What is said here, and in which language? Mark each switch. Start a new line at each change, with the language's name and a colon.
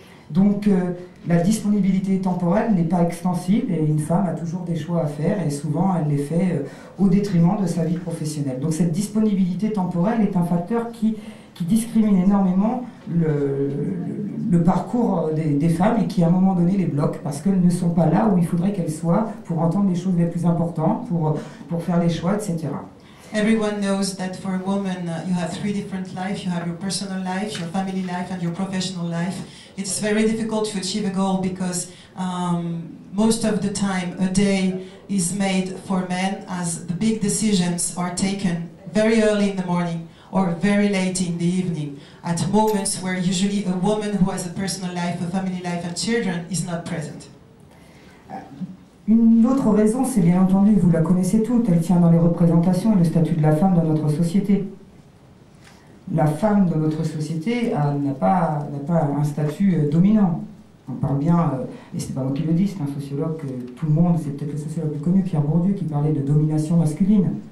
French: Donc la disponibilité temporelle n'est pas extensible et une femme a toujours des choix à faire et souvent elle les fait au détriment de sa vie professionnelle. Donc cette disponibilité temporelle est un facteur qui discrimine énormément le parcours des femmes et qui à un moment donné les bloque parce qu'elles ne sont pas là où il faudrait qu'elles soient pour entendre les choses les plus importantes, pour faire les choix, etc.
English: Everyone knows that for a woman you have 3 different lives. You have your personal life, your family life and your professional life. It's very difficult to achieve a goal because most of the time a day is made for men as the big decisions are taken very early in the morning or very late in the evening at moments where usually a woman who has a personal life, a family life and children is not present.
French: Une autre raison, c'est bien entendu, vous la connaissez toutes, elle tient dans les représentations et le statut de la femme dans notre société. La femme dans notre société n'a pas un statut dominant. On parle bien, et c'est pas moi qui le dis, c'est un sociologue que tout le monde, c'est peut-être le sociologue le plus connu, Pierre Bourdieu, qui parlait de domination masculine.